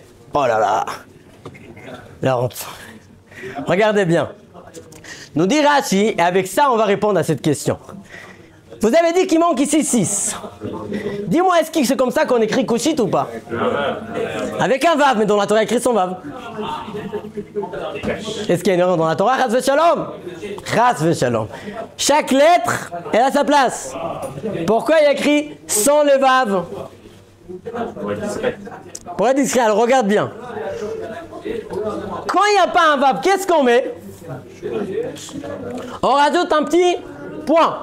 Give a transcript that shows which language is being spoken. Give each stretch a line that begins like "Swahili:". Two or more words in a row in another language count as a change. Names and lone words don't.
French: Oh là là. La honte. Regardez bien. Nous dit Rashi, et avec ça on va répondre à cette question. Vous avez dit qu'il manque ici 6. Dis-moi, est-ce que c'est comme ça qu'on écrit Kushit ou pas? Avec un Vav, mais dans la Torah écrit son Vav. Est-ce qu'il y a une erreur dans la Torah?
Hebrew: חס ושלום. חס ושלום.
French: Chaque lettre, elle a sa place. Pourquoi il y a écrit sans le Vav? Pour être discret, alors regarde bien. Quand il n'y a pas un Vav, qu'est-ce qu'on met? On rajoute un petit point.